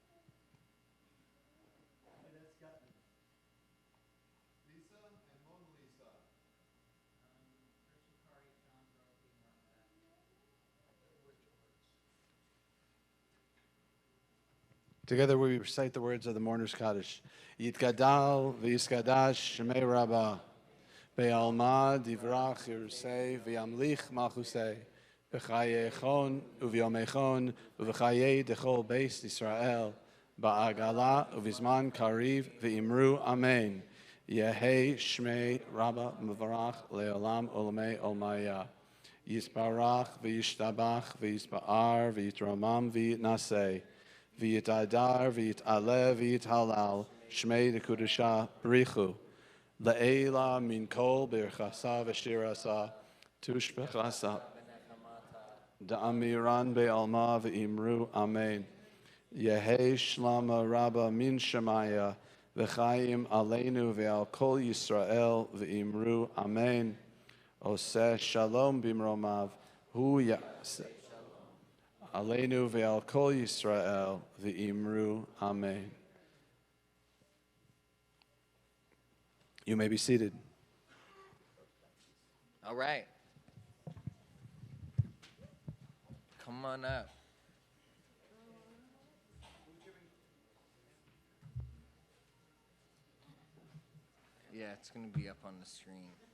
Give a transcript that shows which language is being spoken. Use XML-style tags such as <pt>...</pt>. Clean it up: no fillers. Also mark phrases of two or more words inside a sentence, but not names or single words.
<en>Ed Scottman. Lisa and Mona Lisa. Chris McCarty, John Dorothy, Mark Matt. Together we recite the words of the Mourner's Kaddish.</en> <arc>יתגדל ויתקדש שמיה רבא בעלמא די ברא כרעותה וימליך מלכותה בחיי וביומי ובחיי דכל בית ישראל, בעגלא ובזמן קריב ואמרו אמן. יהא שמיה רבא מברך לעלם ולעלמי עלמיא. יתברך וישתבח ויתפאר ויתרומם ויתנשא. ויתהדר, ויתעלה, ויתהלל, שמיה דקודשא, בריך הוא, לעלא מן כל ברכתא ושירתא, תשבחתא, דאמירן בעלמא, ואמרו, אמן. יהא שלמא רבא מן שמיא, וחיים עלינו ועל כל ישראל, ואמרו, אמן.</arc> <he>עושה שלום במרומיו, הוא יעשה. עלינו ועל כל ישראל ואמרו, Amen.</he> <en>You may be seated. All right. Come on up. Yeah, it's going to be up on the screen.</en>